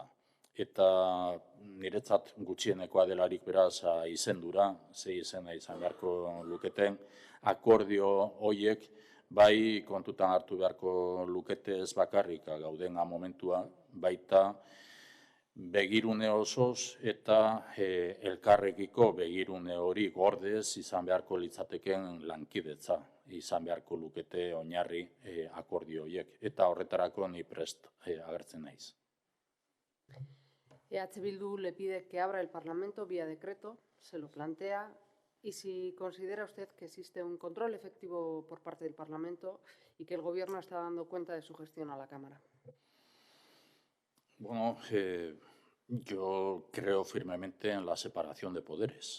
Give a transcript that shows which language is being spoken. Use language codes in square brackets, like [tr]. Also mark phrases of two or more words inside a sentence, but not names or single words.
[eu] Eta niretzat gutxienekoa delarik beraz izendura, ze izena izan beharko luketen, akordio horiek bai kontutan hartu beharko lukete ez bakarrik gauden momentua, baita begirune osoz eta elkarrekiko begirune hori gordez izan beharko litzateken lankidetza, izan beharko lukete oinarri akordio horiek. Eta horretarako ni prest agertzen naiz. [es] EH Bildu le pide que abra el Parlamento vía decreto, se lo plantea, y si considera usted que existe un control efectivo por parte del Parlamento y que el Gobierno está dando cuenta de su gestión a la Cámara. Bueno, yo creo firmemente en la separación de poderes.